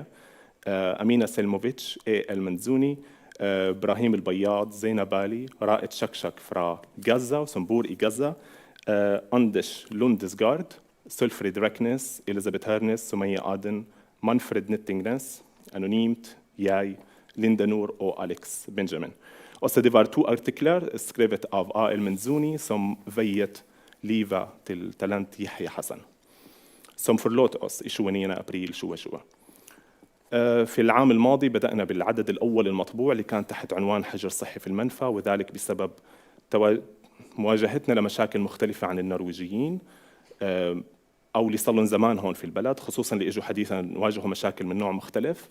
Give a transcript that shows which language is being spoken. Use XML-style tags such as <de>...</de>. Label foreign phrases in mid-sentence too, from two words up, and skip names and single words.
<no>Amina Selmovic, El-Manzouni, Brahim El-Bayyad, Zainab Ali, Ra'et Shakshak fra Gaza, som bor i Gaza, Anders Lundesgaard, Sølfrid Reknes, Elisabeth Hernes, Sumaya Aden, Manfred Nittingnes, Anonymt, jeg, Linda Noor og Alex Benjamin. Også det var 2 artikler skrevet av A.L. Manzouni som veiet livet til talent Yahya Hassan, som forlot oss i 29. april 2020.</no> <ar>في العام الماضي بدأنا بالعدد الأول المطبوع اللي كان تحت عنوان حجر صحي في المنفى، وذلك بسبب مواجهتنا لمشاكل مختلفة عن النرويجيين أو اللي صار لهم زمان هون في البلد، خصوصاً اللي اجوا حديثاً واجهوا مشاكل من نوع مختلف.</ar>